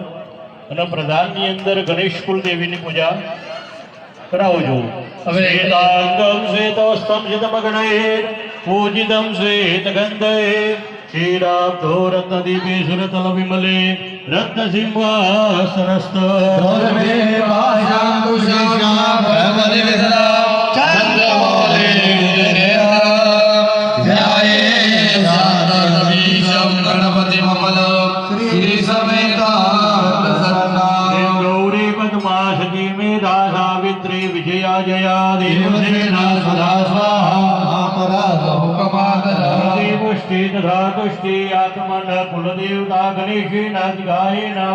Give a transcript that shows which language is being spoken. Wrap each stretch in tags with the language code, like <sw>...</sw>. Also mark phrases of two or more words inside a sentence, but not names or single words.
<gu>અને પ્રધાનની અંદર ગણેશ કુળદેવીની પૂજા કરાવજો.</gu> <sa>શ્વેતાંગમ શ્વેતવસ્ત્રમ શતમગણૈર પૂજિતમ શ્વેતગંધૈ ક્ષીરાબ્ધો રત્નદીપે સુરતલ વિમલે રત્નસિંહાસનસ્થ गणपति ममल श्री समेता गौरी पद्मासती मेधा सावित्री विजया जया देवसेना सदा स्वाहा पुष्टि तथा तुष्टि आत्मन कुलदेवता गणेशेन गायेन</sa>